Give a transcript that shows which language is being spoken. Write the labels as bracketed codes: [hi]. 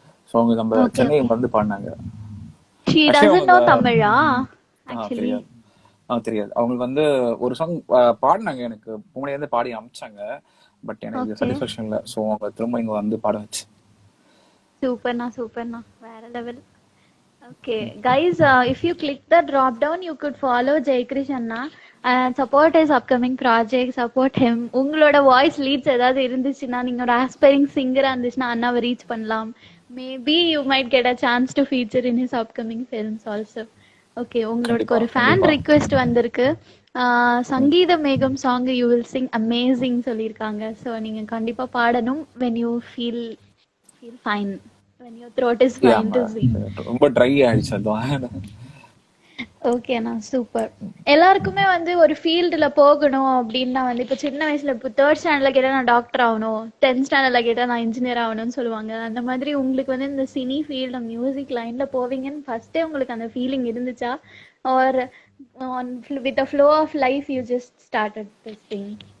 [ta] So அவங்க நம்ம [en] okay [ta] Chennai [en] Okay. [ta] வந்து பாடினாங்க. [en] She actually doesn't know தமிழா actually? [ta] தெரியாது. தெரியாது. அவங்களுக்கு வந்து ஒரு சாங் பாடினாங்க, எனக்கு புனேல இருந்து பாடி அமிச்சாங்க. பட் எனக்கு [en] okay, [ta] சாட்டிஸ்ஃபேக்ஷன் இல்லை. ஸோ அவங்க திரும்ப இங்க வந்து பாட வச்சு. சூப்பர்ண்ணா, வேற level. [en] Okay, guys, if you click the drop down, you could follow Jayakrish Anna and support his upcoming project, support him. [ta] உங்களோட வாய்ஸ் லீட்ஸ் ஏதாவது இருந்துச்சுன்னா, நீங்க ஒரு ஆஸ்பைரிங் சிங்கரா இருந்துச்சுன்னா அண்ணாவை ரீச் பண்ணலாம். [en] Maybe you might get a chance to feature in his upcoming films also. [ta] Okay, உங்களுக்கு கண்டிப்பா ஒரு ஃபேன் கண்டிப்பா. ரிக்வெஸ்ட் வந்திருக்கு. சங்கீத மேகம் song [en] you will sing amazing [ta] சொல்லியிருக்காங்க. ஸோ நீங்க கண்டிப்பா பாடணும். [en] when you feel fine, when your throat is fine to sing. [ta] ரொம்ப ட்ரை ஆயிடுச்சு அதான். ஓகேண்ணா, சூப்பர். எல்லாருக்குமே வந்து ஒரு ஃபீல்டுல போகணும் அப்படின்னா வந்து இப்போ சின்ன வயசுல இப்போ 3rd ஸ்டாண்டர்ட்ல கேட்டா நான் டாக்டர் ஆகணும், 10th ஸ்டாண்டர்ட்ல கேட்டா நான் இன்ஜினியர் ஆகணும்னு சொல்லுவாங்க. அந்த மாதிரி உங்களுக்கு வந்து இந்த சினி ஃபீல்டு, மியூசிக் லைன்ல போவீங்கன்னு ஃபர்ஸ்டே உங்களுக்கு அந்த ஃபீலிங் இருந்துச்சா, [en] Or with a flow of life you just started this thing?